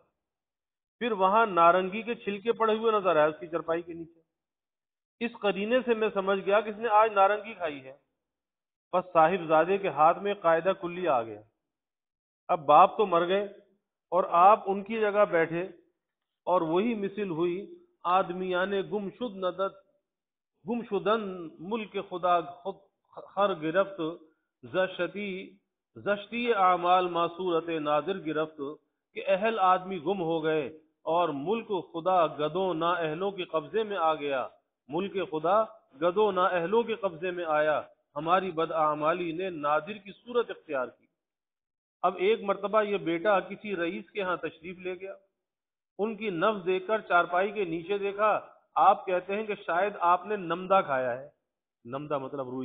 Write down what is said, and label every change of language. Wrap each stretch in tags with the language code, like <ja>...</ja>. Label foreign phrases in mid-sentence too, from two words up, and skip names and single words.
<ur>پھر وہاں نارنگی کے چھلکے پڑے ہوئے نظر آئے اس کی چرپائی کے نیچے، اس قرینے سے میں سمجھ گیا کہ اس نے آج نارنگی کھائی ہے۔ بس صاحب زادے کے ہاتھ میں قاعدہ کلی آ گیا، اب باپ تو مر گئے اور آپ ان کی جگہ بیٹھے، اور وہی مثل ہوئی آدمیان</ur> <fa>گم شدن ملک خدا خود خر گرفت، زشتی اعمال معصورت نادر گرفت،</fa> <ur>کہ اہل آدمی گم ہو گئے اور ملک خدا گدوں نا اہلوں کے قبضے میں آ گیا، ملک خدا گدوں نا اہلوں کے قبضے میں آیا، ہماری بداعمالی نے نادر کی صورت اختیار کی۔ اب ایک مرتبہ یہ بیٹا کسی رئیس کے ہاں تشریف لے گیا، ان کی نبض دیکھ کر چارپائی کے نیچے دیکھا، آپ کہتے ہیں کہ شاید آپ نے نمدہ کھایا ہے، نمدہ مطلب روئی۔</ur>